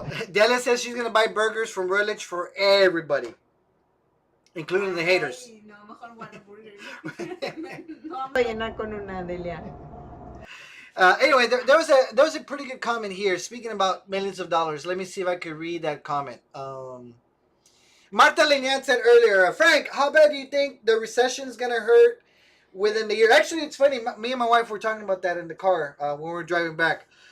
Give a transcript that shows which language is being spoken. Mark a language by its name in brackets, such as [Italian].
[English] Delia says she's going to buy burgers from Royal for everybody, including the haters. [Spanish] No, mejor Whataburger. No, voy a llenar con una Delia. [English] Anyway, there was a pretty good comment here. Speaking about millions of dollars, let me see if I could read that comment. Marta Linian said earlier, Frank, how bad do you think the recession is gonna hurt within the year? Actually, it's funny. Me and my wife were talking about that in the car when we were driving back.